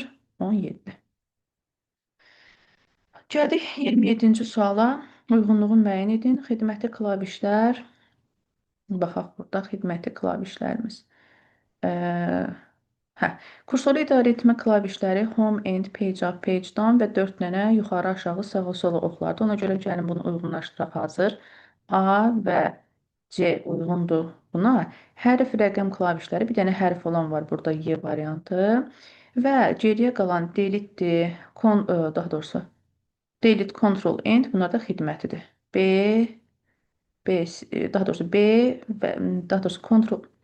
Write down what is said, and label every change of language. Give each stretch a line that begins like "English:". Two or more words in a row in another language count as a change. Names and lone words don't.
Azerbaijani: 17. Gəldik 27-ci suala. Uyğunluğu müəyyən edin. Xidməti klavişlər. Baxaq, burada xidməti klavişlərimiz. Hə, kursor idarə etmə klavişləri
English: home, end, page up, page down
Azerbaijani: və 4 dənə yuxarı, aşağı, sağa, sola oxlardır. Ona görə gəlin bunu uyğunlaşdıraq hazır. A və C uyğundur buna. Hərf rəqəm klavişləri, bir dənə hərf olan var burada Y variantı və geriyə qalan delete, daha doğrusu
English: delete, control, end
Azerbaijani: bunlar da xidmətidir. B, daha doğrusu B və daha doğrusu control